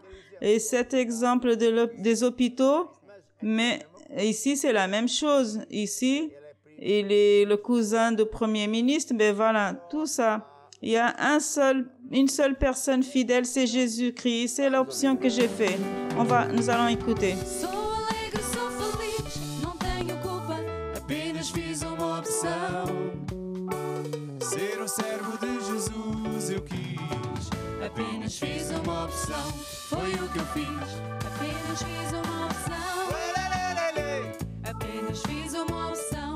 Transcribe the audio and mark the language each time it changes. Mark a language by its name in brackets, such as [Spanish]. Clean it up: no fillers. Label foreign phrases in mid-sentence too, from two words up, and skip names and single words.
[French] Et cet exemple des hôpitaux, mais ici c'est la même chose. Ici, il est le cousin du Premier ministre, mais voilà, tout ça. Il y a une seule personne fidèle, c'est Jésus-Christ. C'est l'option que j'ai faite. Nous allons écouter. [Portuguese] Sou alegre, sou feliz, não tenho culpa. Apenas fiz uma opção. Ser um servo de Jesus eu quis. Apenas fiz uma opção. Foi o que eu fiz. Apenas fiz uma opção. Apenas fiz uma opção.